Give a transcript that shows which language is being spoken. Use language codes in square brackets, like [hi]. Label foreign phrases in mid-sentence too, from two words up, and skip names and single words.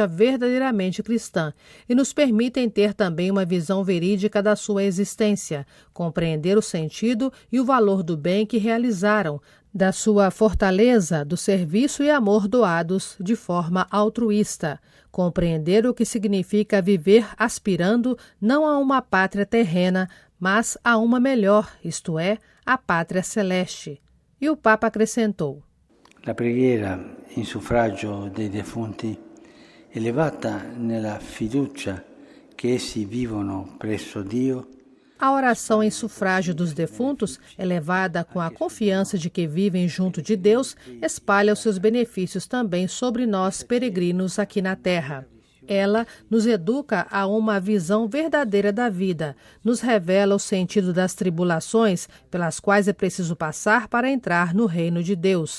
[pt] verdadeiramente cristã e nos permitem ter também uma visão verídica da sua existência, compreender o sentido e o valor do bem que realizaram, da sua fortaleza, do serviço e amor doados de forma altruísta, compreender o que significa viver aspirando não a uma pátria terrena, mas a uma melhor, isto é, a pátria celeste. E o Papa acrescentou: [it] La preghiera in suffragio dei defunti, elevata nella fiducia che essi vivono presso Dio. [pt] A oração em sufrágio dos defuntos, elevada com a confiança de que vivem junto de Deus, espalha os seus benefícios também sobre nós, peregrinos aqui na terra. Ela nos educa a uma visão verdadeira da vida, nos revela o sentido das tribulações pelas quais é preciso passar para entrar no reino de Deus.